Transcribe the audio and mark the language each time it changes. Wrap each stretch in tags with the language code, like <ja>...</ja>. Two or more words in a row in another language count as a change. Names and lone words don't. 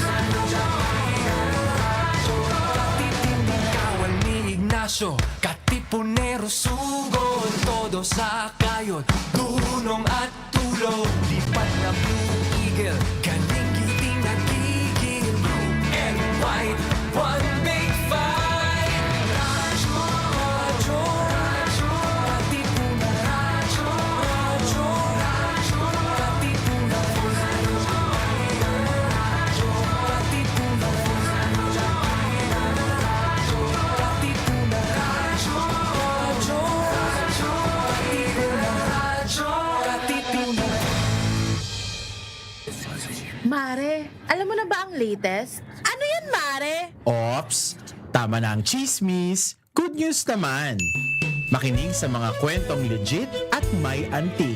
<tl>Radyo, Katipunan. Kawal ni Ignacio, Katipunero, sugod, todo sa kayod, dunong at tulog, lipat na Blue Eagle, galing giting nagigil,</tl> <en>blue and white, one big fight.</en> <tl>Radyo, radyo, radyo, Katipunan. Radyo, radyo, radyo, Katipunan. Radyo, Katipunan. Radyo, Katipunan. Radyo, radyo, radyo, Katipunan. Radyo, Katipunan. Mare, alam mo na ba ang latest? Ano yan, Mare? Ops, tama na ang chismis.</tl> <en>Good news</en> <tl>naman. Makinig sa mga kwentong legit at may antig.</tl>